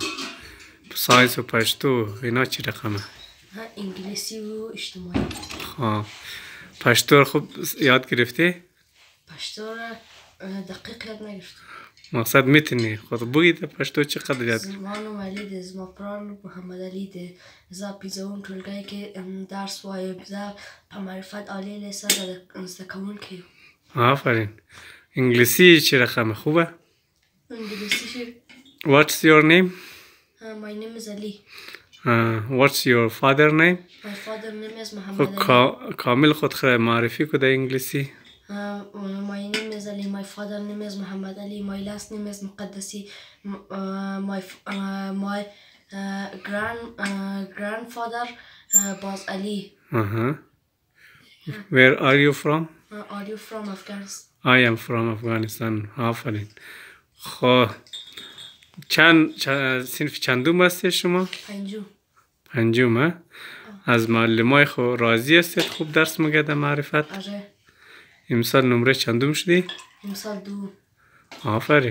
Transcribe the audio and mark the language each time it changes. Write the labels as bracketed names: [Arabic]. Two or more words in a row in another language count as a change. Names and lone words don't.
[Persian] خب ساینس و پشتو اینا چی رقمه؟ انگلیسی و اجتماعی. خب پشتو رو خوب یاد گرفتی؟ پشتو رو دقیق یاد نگرفتم. مقصد میتونی خود بگید پشتو چقدر یاد؟ [Pashto] زمانم علی ده، زما پلار محمد علی ده. زه پیزون ټولګی کې درس وایم. زه په معرفت عالی لیسه زده کوونکی. [Persian] آفرین. انگلیسی چی رقم خوبه؟ انگلیسی. [English] What's your name? My name is Ali. What's your father name? My father name is Muhammad [Persian] خود Ali. کامل خود معرفی کده انگلیسی. [English] My name is Ali. My father name is Muhammad Ali. My last name is Muqaddasi. My grandfather was Ali. Where are you from? Are you from Afghanistan? I am from Afghanistan. [Persian] آفرین. خب صنف چندم هستی شما؟ پنجم. از معلمای خود راضی هستید؟ خوب درس میگه در معرفت؟ آره. امسال نمره چندم شدی؟ امسال 2. آفرین.